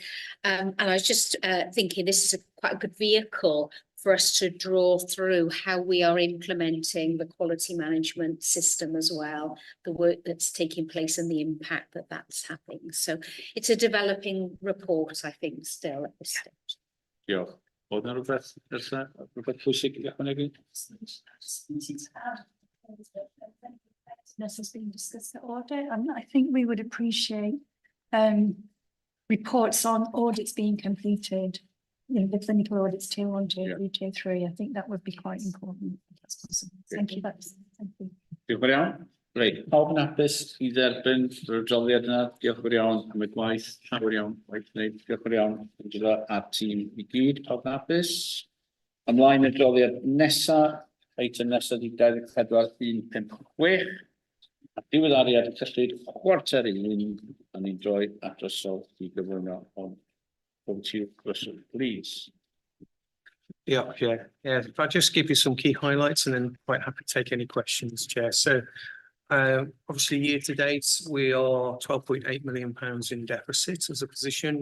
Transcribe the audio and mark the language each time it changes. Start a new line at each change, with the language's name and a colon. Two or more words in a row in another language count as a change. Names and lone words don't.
English: And I was just thinking this is quite a good vehicle for us to draw through how we are implementing the quality management system as well, the work that's taking place and the impact that that's having. So it's a developing report, I think, still at this stage. Yeah.
Welsh: Oedd na rhywbeth pwysig i ychwanegu?
English: Has been discussed at audit, and I think we would appreciate reports on audits being completed, you know, the clinical audits 2, 1, 2, 3, 2, 3. I think that would be quite important if that's possible. Thank you. Thank you.
Welsh: Diolch yn fawr iawn. Reit, pawb yn hapus i dderbyn yr adroddiad yna. Diolch yn fawr iawn am y gwaith. Llawer iawn gwaith wneud. Diolch yn fawr iawn Angela a'r tîm i gyd. Pawb yn hapus. Ymlaen y adroddiad nesa. Eitem nesa di 24.156. A diweddariad cyllid chwarter i mynd a ni'n droi at ysol i gyflwyno on Volunteer Russell, please.
English: Yeah. If I just give you some key highlights and then quite happy to take any questions, Chair. So obviously year to date, we are £12.8 million in deficit as a position.